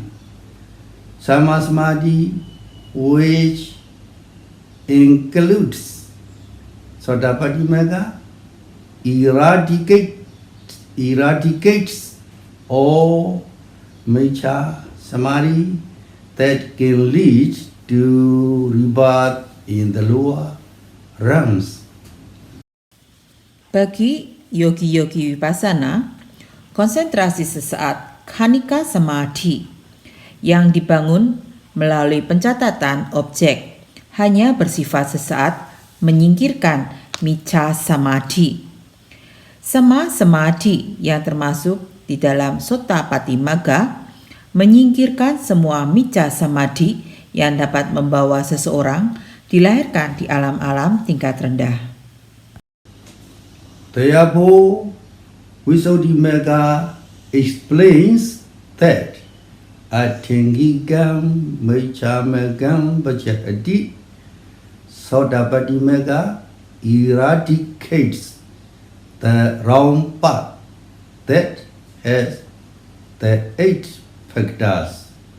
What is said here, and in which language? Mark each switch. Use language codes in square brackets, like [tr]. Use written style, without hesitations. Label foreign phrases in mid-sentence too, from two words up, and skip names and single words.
[pi] Samma Samadhi, [en] which includes Sotapadimagga, eradicates all [pi] Mecha Samadhi [en] that can lead to rebirth in the lower realms. [id] Bagi yogi-yogi vipassana, konsentrasi sesaat [pi] khanika samadhi [id] yang dibangun melalui pencatatan objek hanya bersifat sesaat menyingkirkan [pi] micca samadhi. Sama samadhi [id] yang termasuk di dalam Sotapatimagga menyingkirkan semua [pi] micca samadhi [id] yang dapat membawa seseorang dilahirkan di alam-alam tingkat rendah. [en] Therefore, Visuddhimagga explains that [pi] Athengikam Mechamagam Vajjhati [en] Sotapatimagga eradicates the wrong path that has the 8 factors.